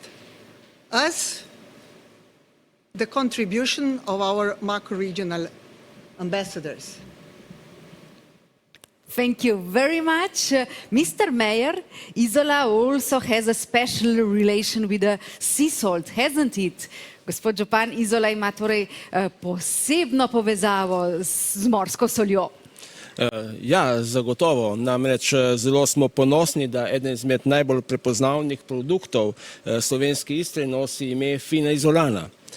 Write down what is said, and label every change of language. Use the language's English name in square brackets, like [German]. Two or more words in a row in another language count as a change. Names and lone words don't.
[English] Us, the contribution of our macro-regional ambassadors. Thank you very much. Mr. Mayor, Izola also has a special relation with the sea salt, hasn't it? [Slovenian] Gospod župan, Izola ima torej posebno povezavo z morsko soljo. Ja, zagotovo. Namreč zelo smo ponosni, da eden izmed najbolj prepoznavnih produktov slovenske Istre nosi ime fina izolana.